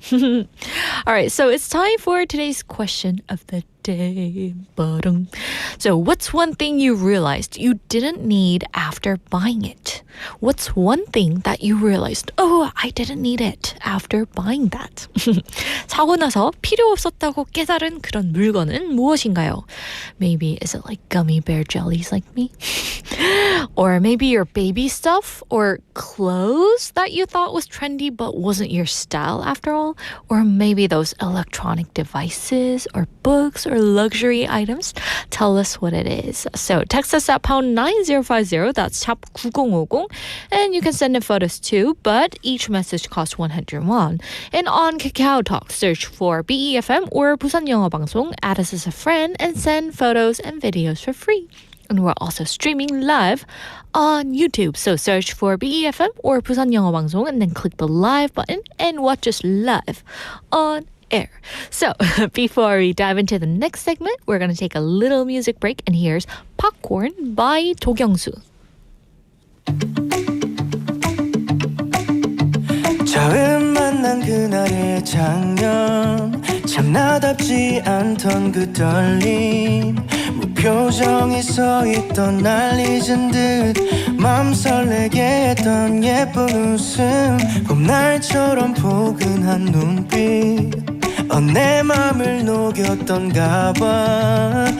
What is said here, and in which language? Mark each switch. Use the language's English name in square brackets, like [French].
[English] All right, so it's time for today's question of the day. So what's one thing you realized you didn't need after buying it? What's one thing that you realized, oh, I didn't need it after buying that? [Korean] 사고 나서 필요 없었다고 깨달은 그런 물건은 무엇인가요? [English] Maybe is it like gummy bear jellies like me? Or maybe your baby stuff or clothes that you thought was trendy but wasn't your style after all? Or maybe those electronic devices or books or luxury items? Tell us what it is. So text us at pound 9050, that's [Korean] 샵 9050, [English] and you can send in photos too, but each message costs 100 won. And on Kakao Talk, search for BEFM or 부산 영어 방송, add us as a friend, and send photos and videos for free. And we're also streaming live on YouTube. So search for BEFM or 부산 영어 방송 and then click the live button and watch us live on air. So before we dive into the next segment, we're going to take a little music break, and here's Popcorn by 도경수. [Korean] 처음 만난 그날의 장면, 참 나답지 않던 그 떨림, 무표정이 서있던 날 잊은 듯 맘 설레게 했던 예쁜 웃음, 봄날처럼 포근한 눈빛, 내 맘을 녹였던가 봐.